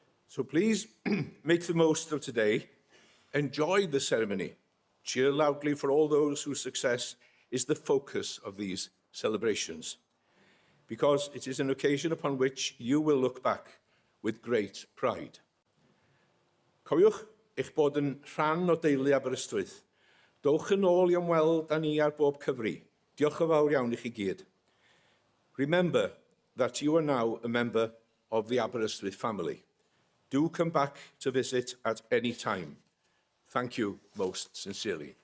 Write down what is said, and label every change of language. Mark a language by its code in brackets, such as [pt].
[en] So please make the most of today. Enjoy the ceremony. Cheer loudly for all those whose success is the focus of these celebrations, because it is an occasion upon which you will look back with great pride. [cy] Cofiwch eich bod yn rhan o deulu Aberystwyth. Dowch yn ôl i ymweld â ni ar bob cyfri. Diolch yn fawr iawn i chi gyd. [en] Remember that you are now a member of the Aberystwyth family. Do come back to visit at any time. Thank you most sincerely.